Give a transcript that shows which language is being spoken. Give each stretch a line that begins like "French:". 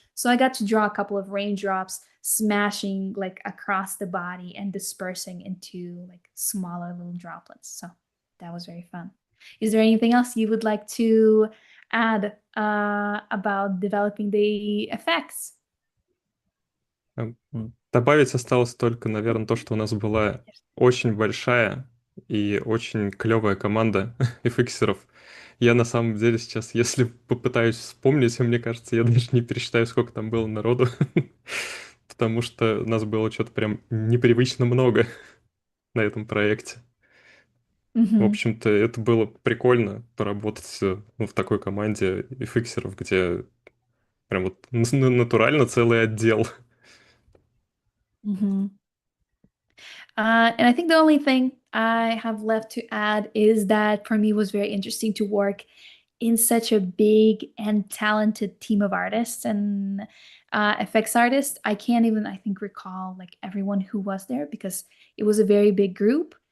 English: So I got to draw a couple of raindrops smashing like across the body and dispersing into like smaller little droplets. So that was very fun. Is there anything else you would like to add about developing the effects?
Russian: Добавить осталось только, наверное, то, что у нас была очень большая и очень клевая команда фиксеров. Я на самом деле сейчас, если попытаюсь вспомнить, мне кажется, я даже не пересчитаю, сколько там было народу, потому что нас было что-то прям непривычно много на этом проекте. В общем-то, это было прикольно поработать в такой команде фиксеров, где прям вот натурально целый отдел.
English: And I think the only thing I have left to add is that for me it was very interesting to work in such a big and talented team of artists and effects artists. I can't even, I think, recall like everyone who was there because it was a very big group.